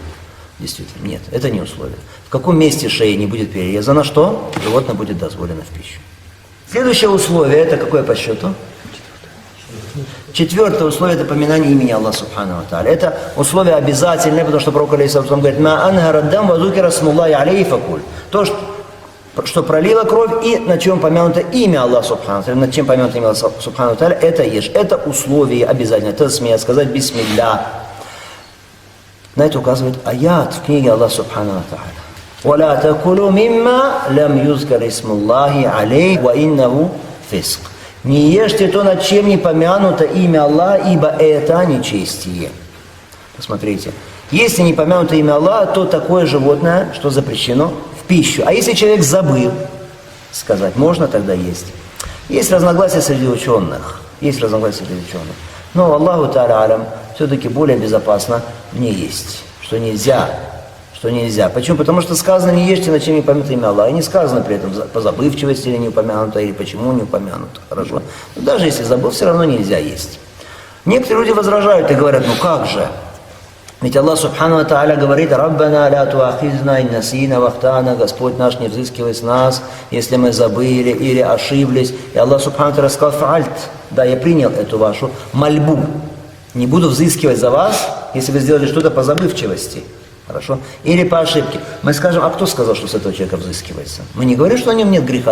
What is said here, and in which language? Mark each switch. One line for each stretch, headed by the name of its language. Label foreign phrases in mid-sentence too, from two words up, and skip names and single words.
Russian: Действительно, нет, это не условие. В каком месте шеи не будет перерезано, что животное будет дозволено в пищу. Следующее условие, это какое по счету? 4 условие, это поминание имени Аллаха
Arabic: سبحانه وتعالى.
Russian: Это условие обязательное, потому что пророк алейхиссалям говорит:
Arabic: «ما أنهر الدم وذكر اسم الله عليه فكل».
Russian: То, что пролило кровь и на чем помянуто имя Аллаха
Arabic: سبحانه وتعالى,
Russian: над чем помянуто имя Аллаха
Arabic: سبحانه وتعالى,
Russian: это ешь. Это условие обязательно. Это смея сказать бисмилля. На это указывает аят в книге Аллаха
Arabic: سبحانه وتعالى. «ولا تأكلوا مما لم يذكر اسم الله عليه وإنه لفسق».
Russian: Не ешьте то, над чем не помянуто имя Аллаха, ибо это нечестие. Посмотрите. Если не помянуто имя Аллаха, то такое животное, что запрещено в пищу. А если человек забыл сказать, можно тогда есть. Есть разногласия среди ученых. Но
Arabic: الله تعالى أعلم,
Russian: все-таки более безопасно не есть. Что нельзя. Почему? Потому что сказано, не ешьте, над чем не помянуто имя Аллаха. И не сказано при этом по забывчивости или не упомянуто, или почему не упомянуто. Хорошо. Но даже если забыл, все равно нельзя есть. Некоторые люди возражают и говорят: ну как же? Ведь Аллах
Arabic: سبحانه وتعالى говорит: «ربنا لا تؤاخذنا إن نسينا أو أخطأنا»,
Russian: Господь наш, не взыскивай с нас, если мы забыли или ошиблись. И Аллах
Arabic: سبحانه وتعالى
Russian: сказал: «Фаальт», да, я принял эту вашу мольбу. Не буду взыскивать за вас, если вы сделали что-то по забывчивости. Хорошо? Или по ошибке. Мы скажем: а кто сказал, что с этого человека взыскивается? Мы не говорим, что о нем нет греха.